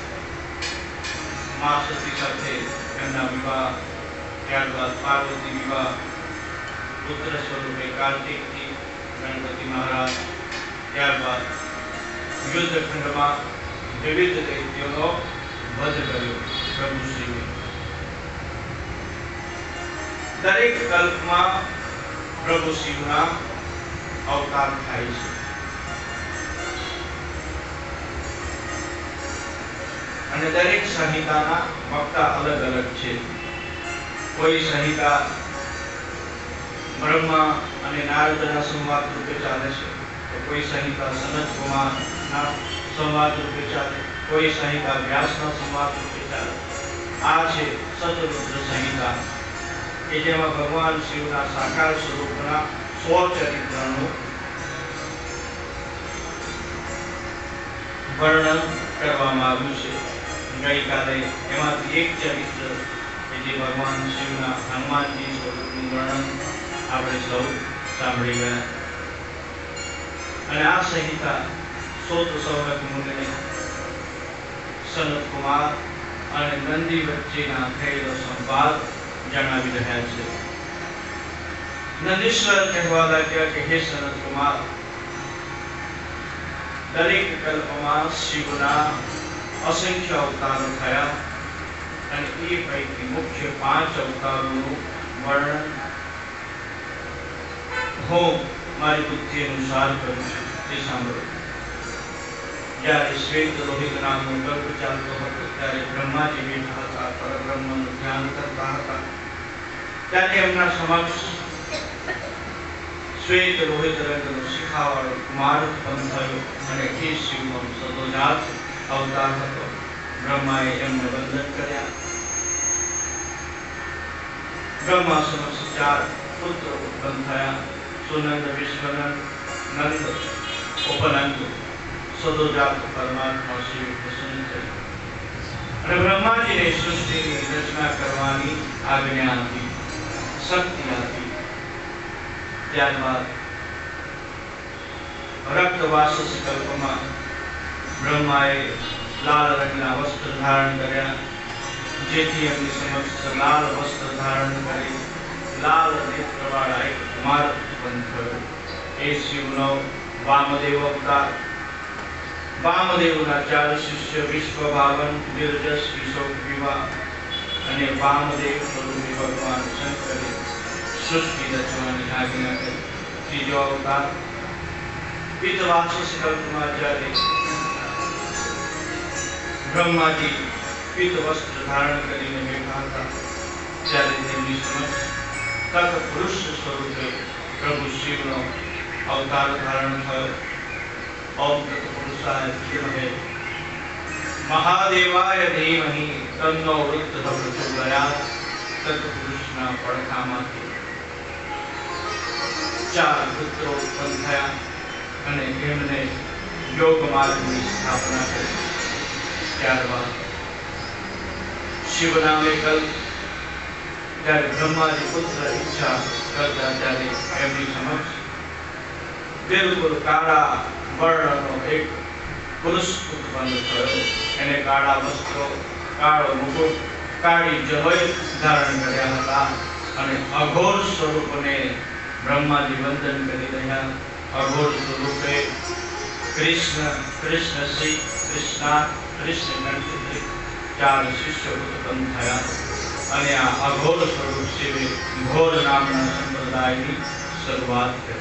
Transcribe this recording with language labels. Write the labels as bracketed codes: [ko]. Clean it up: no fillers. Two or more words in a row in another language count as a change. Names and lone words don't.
[gu] મા સતી સાથે એમના વિવાહ ત્યારબાદ પાર્વતી વિવાહ પુત્ર સ્વરૂપે કાર્તિકથી ગણપતિ મહારાજ ત્યારબાદ યુદ્ધખંડમાં વિવિધ દૈત્યોનો વધ કર્યો પ્રભુ શિવે। દરેક કલ્પ માં પ્રભુ શિવના અવતાર થાય છે અને દરેક સંહિતાના વક્તા અલગ અલગ છે। કોઈ સંહિતા બ્રહ્મા અને નારદના સંવાદ રૂપે ચાલે છે, તો કોઈ સંહિતા સનત કુમારના સંવાદ રૂપે ચાલે, કોઈ સંહિતા વ્યાસના સંવાદ રૂપે ચાલે। આ છે શતરુદ્ર સંહિતા કે જેમાં ભગવાન શિવના સાકાર સ્વરૂપના 100 ચરિત્રનું વર્ણન કરવામાં આવ્યું છે। ગઈકાલે એમાંથી એક ચરિત્ર કે જે ભગવાન શિવના હનુમાનજી સ્વરૂપનું વર્ણન આપણે સૌ સાંભળી ગયા અને આ સંહિતા સોત સૌનક મુનિને સનત કુમાર અને નંદી વચ્ચેના થયેલો સંવાદ જણાવી રહ્યા છે। નંદીશ્વર કહેવા લાગ્યા કે હે સનત કુમાર દરેક કલ્પમાં શિવના અસંખ્ય અવતારો થયા અને એ પૈકી મુખ્ય 5 અવતારોનું વર્ણન હું મારી બુદ્ધિ અનુસાર કરું છું। તે સાંભળો। જ્યારે શ્વેત લોહિત નામનો ગર્ભ ચાલતો હતો ત્યારે બ્રહ્માજી બેઠા હતા, પરબ્રહ્મનું ધ્યાન કરતા હતા। ત્યારે એમના સમક્ષ શ્વેત લોહિત રંગનો શિખાવાળો કુમાર ઉત્પન્ન થયો અને એ શિવનો સદોજાત અવતાર હતો। બ્રહ્માએ એમને વંદન કર્યા। બ્રહ્મા સમક્ષ 4 પુત્ર ઉત્પન્ન થયા। સુનંદ, વિશ્વનંદ, નંદ, ઉપનંદ। સદોજાત પરમાત્મા શિવ પ્રસન્ન થયા અને બ્રહ્માજીને સૃષ્ટિની રચના કરવાની આજ્ઞા આપી, શક્તિ આપી। ત્યારબાદ રક્તવાસ કલ્પમાં બ્રહ્માએ લાલ રંગના વસ્ત્ર ધારણ કર્યા, જેથી એમની સમક્ષ લાલ વસ્ત્ર ધારણ કરી લાલ નેત્રવાળા એક કુમાર ઉત્પન્ન થયો। એ શિવનો વામદેવ અવતાર। વામદેવના 4 શિષ્ય વિશ્વભાવન, નિર્જસ, વિશોક, વિવાહ અને વામદેવ સ્વરૂપે ભગવાન શંકરે સૃષ્ટિ રચવાની આજ્ઞા કરી। ત્રીજો અવતાર પિતવાસસ કલ્પમાં જ્યારે બ્રહ્માજી પિત્ત વસ્ત્ર ધારણ કરીને બેઠા હતા ત્યારે તેમની સમક્ષ તત્પુરુષ સ્વરૂપે પ્રભુ શિવનો અવતાર ધારણ થયો। [sa] ઓમ તત્પુરુષાય વિદ્મહે महादेवाय धीमहि तन्नो रुद्रः प्रचोदयात्। [gu] तत्पुरुषना પડખામાંથી 4 પુત્રો ઉત્પન્ન થયા અને એમને યોગ માર્ગની સ્થાપના કરી। ત્યારબાદ શિવનામે કલ્પ જ્યારે બ્રહ્માજી પુત્ર ઈચ્છા કરતા ત્યારે એમની સમક્ષ બિલકુલ કાળા વર્ણનો એક પુરુષ ઉત્પન્ન થયો। એને કાળા વસ્ત્રો, કાળો મુકુટ, કાળી જલોય ધારણ કર્યા હતા। અને અઘોર સ્વરૂપને બ્રહ્માજી વંદન કરી રહ્યા. અઘોર સ્વરૂપે કૃષ્ણ, કૃષ્ણ શ્રી કૃષ્ણા, કૃષ્ણ કંઠ ચાર શિષ્યો ઉત્પન્ન થયા. અને આ અઘોર સ્વરૂપ શિવે ઘોર નામના સંપ્રદાયની શરૂઆત કરી.